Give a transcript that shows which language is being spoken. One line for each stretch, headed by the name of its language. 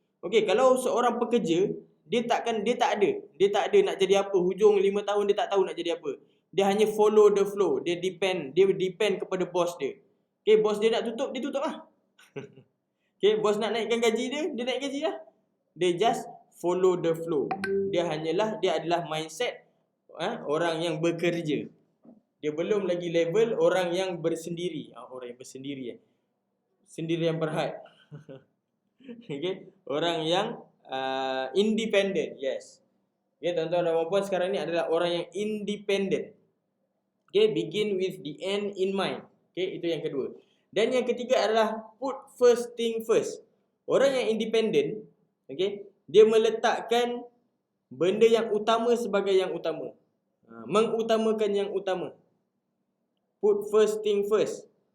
Malay: Okay, kalau seorang pekerja, dia tak ada nak jadi apa. Hujung 5 tahun dia tak tahu nak jadi apa. Dia hanya
English: follow the flow.
Malay: Dia depend kepada bos dia. Okay, bos dia nak tutup, dia tutup lah. Okay, bos nak naikkan gaji dia naik gaji lah. Dia
English: just follow the flow.
Malay: Dia adalah mindset orang yang bekerja. Dia belum lagi level orang yang bersendiri. Orang yang bersendiri sendirian berhad. Okay, orang yang independent. Yes. Okay, tuan-tuan dan puan-puan, sekarang ni adalah orang yang independent.
English: Okay, begin with the end in mind.
Malay: Okay, itu yang kedua. Dan yang ketiga adalah
English: put first thing first.
Malay: Orang yang independent, okay, dia meletakkan benda yang utama sebagai yang utama. Mengutamakan yang utama.
English: Put first thing first.